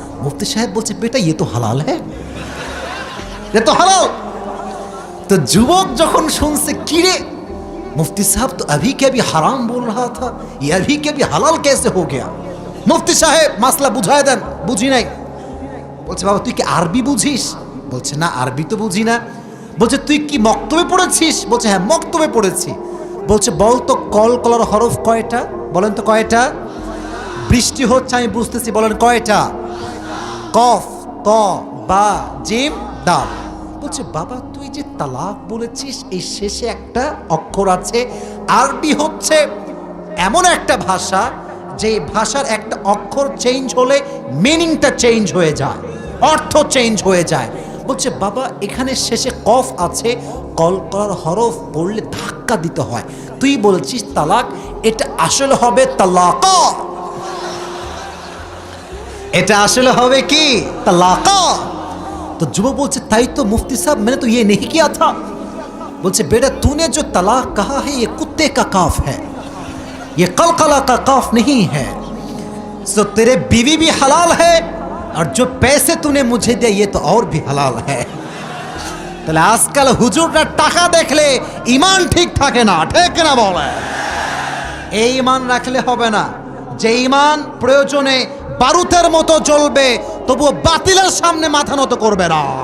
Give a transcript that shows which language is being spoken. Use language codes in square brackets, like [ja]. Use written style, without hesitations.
[hi] मुफ्ती साहब बोलছে बेटा ये तो हलाल है, ये तो हलाल। तो [bn] যুবক যখন শুনছে কি রে, [hi] मुफ्ती साहब तो अभी के भी हराम बोल रहा था, ये अभी के भी हलाल कैसे हो गया? [bn] मुफ्ती साहेब মাসলা বুঝায় দেন। বুঝি নাই। বলছে বাবা তুই কি আরবি বুঝিস? বলছে না আরবি তো বুঝি না। বলছে তুই কি মক্তবে পড়েছিস? বলছে হ্যাঁ মক্তবে পড়েছি। বলছে বল তো কলকলার হরফ কয়টা, বলেন তো কয়টা? বৃষ্টি হচ্ছে আমি বুঝতেছি, বলেন কয়টা? কফ, ত, বা, জিম, দাল। বলছে বাবা তুই যে তালাক বলেছিস এই শেষে একটা অক্ষর আছে। আরবি হচ্ছে এমন একটা ভাষা যে ভাষার একটা অক্ষর চেঞ্জ হলে মিনিংটা চেঞ্জ হয়ে যায়, অর্থ চেঞ্জ হয়ে যায়। বলছে বাবা এখানে শেষে কফ আছে, কলকলার হরফ পড়লে ধাক্কা দিতে হয়, তুই বলছিস তালাক, এটা আসলে হবে তালাক, এটা আসলে হবে কি তালাক। [hi] तो जुबक बोलছে ताई तो मुफ्ती साहब मैंने तो ये नहीं किया था। बोलছে बेटा तूने जो तलाक कहा है ये कुत्ते का काफ है, ये कलकला का काफ नहीं है। सो तेरे बीवी भी हलाल है और जो पैसे तूने मुझे दिए ये तो और भी हलाल है। [bn] তাহলে আজকাল হুজুররা টাকা দেখলে ঈমান ঠিক থাকে না, ঠিক না বলে? এই ঈমান রাখলে হবে না, যে ঈমান প্রয়োজনে বারুদের মতো জ্বলবে তবুও বাতিলের সামনে মাথা নত করবে না।